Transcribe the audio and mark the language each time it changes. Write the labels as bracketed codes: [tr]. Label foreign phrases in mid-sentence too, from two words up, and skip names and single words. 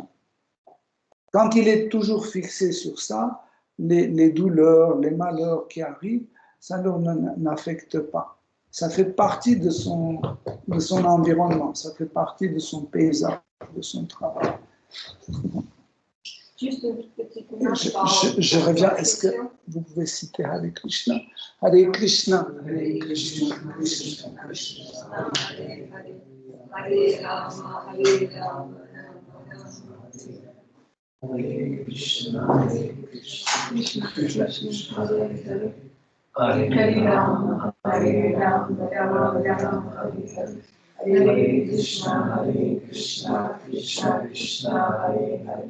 [fr] Quand il est toujours fixé sur ça, les douleurs, les malheurs qui arrivent, ça ne n'affecte pas. Ça fait partie de son environnement, ça fait partie de son paysage, de son travail. Juste une petite je reviens, est-ce que vous pouvez citer Hare Krishna? [sa] Hare Krishna, Hare Krishna, Krishna Krishna, Hare Rama, Hare Rama, Hare Krishna, Hare Krishna, Krishna Krishna, Hare Rama, Hare Rama, Rama Rama, Hare Krishna, Krishna Krishna, Hare Hare.